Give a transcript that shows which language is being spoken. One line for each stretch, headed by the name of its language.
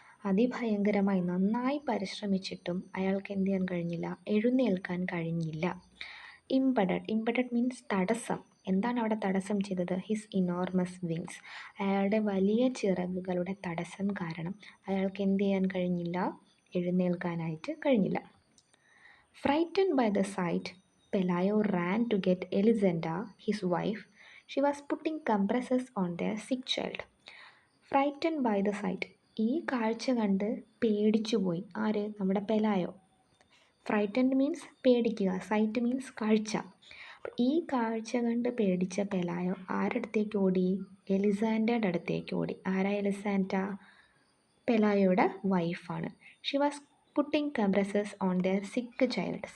Malayalam: അതിഭയങ്കരമായി നന്നായി പരിശ്രമിച്ചിട്ടും അയാൾക്ക് എന്ത് ചെയ്യാൻ കഴിഞ്ഞില്ല? എഴുന്നേൽക്കാൻ കഴിഞ്ഞില്ല. ഇംപെഡഡ് മീൻസ് തടസ്സം. എന്താണ് അവിടെ തടസ്സം ചെയ്തത്?
English: His enormous wings.
Malayalam: അയാളുടെ വലിയ ചിറകുകളുടെ തടസ്സം കാരണം അയാൾക്ക് എന്ത് ചെയ്യാൻ കഴിഞ്ഞില്ല? എഴുന്നേൽക്കാനായിട്ട് കഴിഞ്ഞില്ല.
English: Frightened by the sight, Pelayo ran to get Elisenda, his wife. She was putting compresses on their sick child. Frightened by the sight.
Malayalam: ഈ കാഴ്ച കണ്ട് പേടിച്ചു പോയി. ആര്? നമ്മുടെ പെലായോ. ഫ്രൈറ്റൻഡ് മീൻസ് പേടിക്കുക, സൈറ്റ് മീൻസ് കാഴ്ച. ഈ കാഴ്ച കണ്ട് പേടിച്ച പെലായോ ആരടുത്തേക്ക് ഓടി? എലിസാൻഡയുടെ അടുത്തേക്ക് ഓടി. ആരാ എലിസാൻഡ? പെലായോയുടെ വൈഫാണ്.
English: She was putting compresses on their sick child.